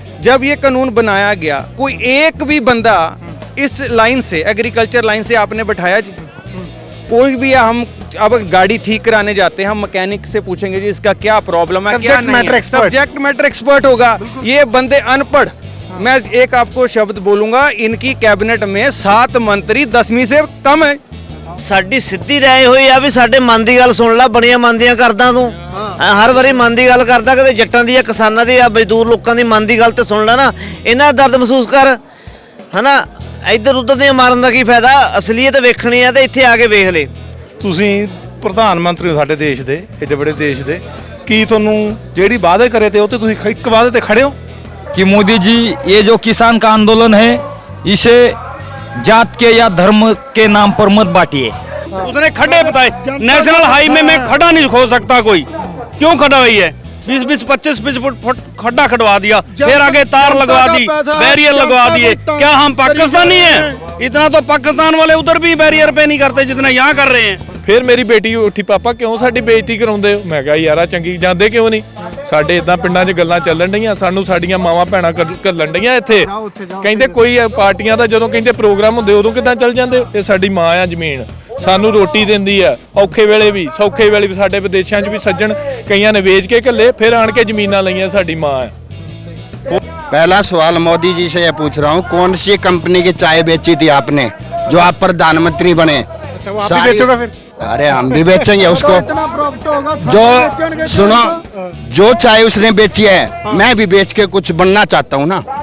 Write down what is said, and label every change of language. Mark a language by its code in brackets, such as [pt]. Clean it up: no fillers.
[hi] जब ये कानून बनाया गया कोई एक भी बंदा इस लाइन से, एग्रीकल्चर लाइन से आपने बैठाया जी? कोई भी हम अब गाड़ी ठीक कराने जाते हैं, हम मैकेनिक से पूछेंगे जी इसका क्या प्रॉब्लम है, क्या नहीं है, सब्जेक्ट मैटर एक्सपर्ट होगा। ये बंदे अनपढ़। मैं एक आपको शब्द बोलूंगा, इनकी कैबिनेट में 7 मंत्री 10वीं से कम है। [pa] ਸਾਡੀ ਸਿੱਧੀ ਰਾਏ ਹੋਈ ਆ ਵੀ ਸਾਡੇ ਮਨ ਦੀ ਗੱਲ ਸੁਣ ਲੈ, ਬੜੀਆਂ ਮਨ ਦੀਆਂ ਕਰਦਾ ਤੂੰ ਹਰ ਵਾਰੀ ਮਨ ਦੀ ਗੱਲ ਕਰਦਾ, ਕਦੇ ਜੱਟਾਂ ਦੀ ਆ, ਕਿਸਾਨਾਂ ਦੀ ਆ, ਮਜ਼ਦੂਰ ਲੋਕਾਂ ਦੀ ਮਨ ਦੀ ਗੱਲ ਤੇ ਸੁਣ ਲੈ ਨਾ, ਇਹਨਾਂ ਦਾ ਦਰਦ ਮਹਿਸੂਸ ਕਰ, ਹਨਾ? ਇੱਧਰ ਉੱਧਰ ਦੀਆਂ ਮਾਰਨ ਦਾ ਕੀ ਫਾਇਦਾ? ਅਸਲੀਅਤ ਵੇਖਣੀ ਆ ਤੇ ਇੱਥੇ ਆ ਕੇ ਵੇਖ ਲੈ। ਤੁਸੀਂ ਪ੍ਰਧਾਨ ਮੰਤਰੀ ਹੋ ਸਾਡੇ ਦੇਸ਼ ਦੇ, ਏਡੇ ਵੱਡੇ ਦੇਸ਼ ਦੇ, ਕੀ ਤੁਹਾਨੂੰ ਜਿਹੜੀ ਵਾਅਦੇ ਕਰੇ ਤੇ ਉਹ ਤੇ ਤੁਸੀਂ ਇੱਕ ਵਾਅਦੇ ਤੇ ਖੜੇ ਹੋ [hi] कि मोदी जी ये जो किसान का आंदोलन है इसे जात के या धर्म के नाम पर मत बांटिए। उसने खड्डे बताए, नेशनल हाईवे में खड्डा नहीं खोल सकता कोई, क्यों खड्डा हुई है? 20-25 फुट खड्डा खड़वा दिया, फिर आगे तार लगवा दी, बैरियर लगवा दिए। क्या हम पाकिस्तानी हैं? इतना तो पाकिस्तान वाले उधर भी बैरियर पे नहीं करते जितना यहाँ कर रहे हैं। [pa] ਫਿਰ ਮੇਰੀ ਬੇਟੀ ਉੱਠੀ, ਪਾਪਾ ਕਿਉਂ ਸਾਡੀ ਬੇਇੱਜ਼ਤੀ ਕਰਾਉਂਦੇ ਹੋ? ਮੈਂ ਕਿਹਾ ਯਾਰਾ ਚੰਗੀ ਜਾਂਦੇ ਕਿਉਂ ਨਹੀਂ? ਸਾਡੇ ਇਦਾਂ ਪਿੰਡਾਂ 'ਚ ਗੱਲਾਂ ਚੱਲਣ ਡਈਆਂ, ਸਾਨੂੰ ਸਾਡੀਆਂ ਮਾਵਾਂ ਭੈਣਾਂ ਘੱਲਣ ਡਈਆਂ ਇੱਥੇ। ਕਹਿੰਦੇ ਕੋਈ ਪਾਰਟੀਆਂ ਦਾ ਜਦੋਂ ਕਹਿੰਦੇ ਪ੍ਰੋਗਰਾਮ ਹੁੰਦੇ ਉਦੋਂ ਕਿੱਦਾਂ ਚੱਲ ਜਾਂਦੇ? ਇਹ ਸਾਡੀ ਮਾਂ ਆ ਜ਼ਮੀਨ, ਸਾਨੂੰ ਰੋਟੀ ਦਿੰਦੀ ਆ, ਔਖੇ ਵੇਲੇ ਵੀ ਸੌਖੇ ਵੇਲੇ ਵੀ। ਸਾਡੇ ਵਿਦੇਸ਼ਾਂ 'ਚ ਵੀ ਸੱਜਣ ਕਈਆਂ ਨੇ ਵੇਚ ਕੇ ਘੱਲੇ, ਫਿਰ ਆਣ ਕੇ ਜ਼ਮੀਨਾਂ ਲਈਆਂ, ਸਾਡੀ ਮਾਂ ਆ। [hi] पहला सवाल मोदी जी से ये पूछ रहा हूँ, कौन सी कंपनी की चाय बेची थी आपने जो आप प्रधानमंत्री बने? वो आप ही बेचोगे फिर? अरे हम भी बेचेंगे उसको। जो सुनो, जो चाय उसने बेची है मैं भी बेच के कुछ बनना चाहता हूँ ना।